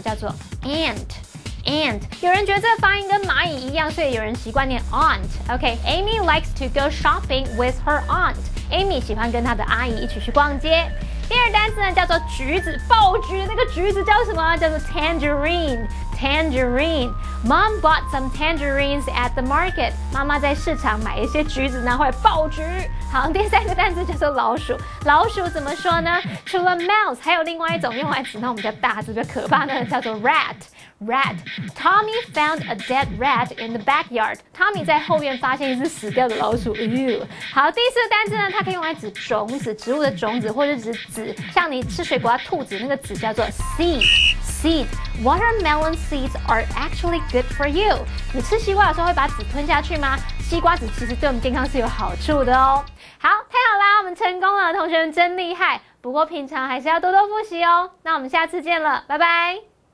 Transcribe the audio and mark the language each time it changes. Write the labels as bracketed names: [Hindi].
[Chinese] 叫做 aunt。aunt， 有人觉得这个发音跟蚂蚁一样，所以有人习惯念 aunt。OK， [English] Amy likes to go shopping with her aunt。 [Chinese] Amy 喜欢跟她的阿姨一起去逛街。第二单词呢叫做橘子，爆橘的那个橘子叫什么？叫做 tangerine。Tangerine。 [English] Mom bought some tangerines at the market。 [Chinese] 妈妈在市场买一些橘子，拿回来爆橘。好，第三个单词叫做老鼠。老鼠怎么说呢？除了 mouse， 还有另外一种用来指那种比较大只、比较可怕的，叫做 rat。Rat. [English] Tommy found a dead rat in the backyard. [Chinese] Tommy 在后院发现一只死掉的老鼠。好，第四个单词呢，它可以用来指种子，植物的种子，或者指籽，像你吃水果要吐籽，那个籽叫做 seed。Seed. [English] Watermelon seeds are actually good for you. [Chinese] 你吃西瓜的时候会把籽吞下去吗？西瓜籽其实对我们健康是有好处的哦。好，太好啦，我们成功了，同学们真厉害。不过平常还是要多多复习哦。那我们下次见了，拜拜。